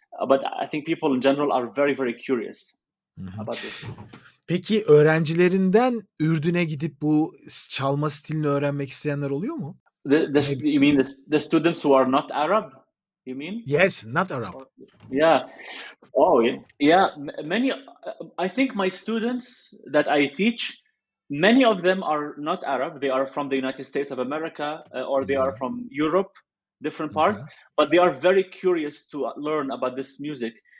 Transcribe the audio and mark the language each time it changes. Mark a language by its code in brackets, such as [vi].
[en] But I think people in general are very, very curious about this. [tr] Peki öğrencilerinden Ürdün'e gidip bu çalma stilini öğrenmek isteyenler oluyor mu? [en] You mean the students who are not Arab? You mean? Yes, not Arab. Yeah. Oh, yeah. Many. I think my students that I teach, Many of them are not Arab. They are from the United States of America, or they are from Europe, different parts, but they are very curious to learn about this music.